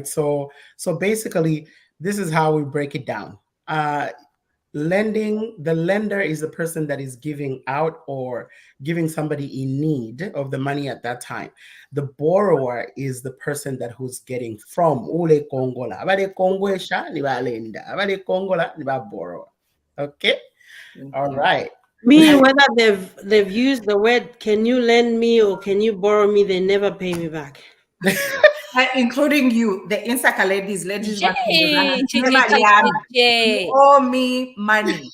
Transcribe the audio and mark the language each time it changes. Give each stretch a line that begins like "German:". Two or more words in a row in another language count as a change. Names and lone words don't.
English: So basically, this is how we break it down. Lending, the lender is the person that is giving out or giving somebody in need of the money at that time. The borrower is the person that who's getting from
Bemba: ule kongola. Abale kongwesha ni ba lenda. Abale kongola ni ba borrower.
English: Okay? All right. Me, whether they've used the word "can you lend me" or "can you borrow me," they never pay me back. Including you, the Insaka ladies. You Jay. owe me money.